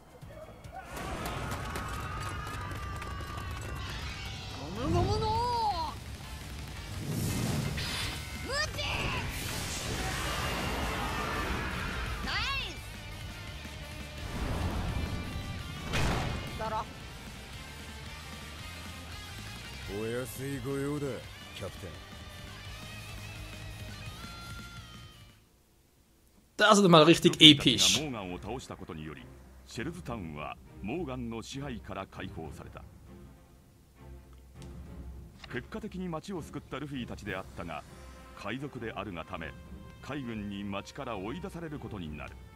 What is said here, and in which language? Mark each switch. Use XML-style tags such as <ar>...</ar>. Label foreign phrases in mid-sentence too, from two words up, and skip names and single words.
<ja>ゴムゴムのムチナイスだろ。お安いご用だ、キャプテン。</ja> <de>Das ist mal richtig</de> <ja>モ</ja> <de>episch.</de> <ja>ーガンを倒したことによりシェルズタウンはモーガンの支配から解放された。結果的に町を救ったルフィたちであったが、海賊であるがため海軍に町から追い出されることになる。</ja>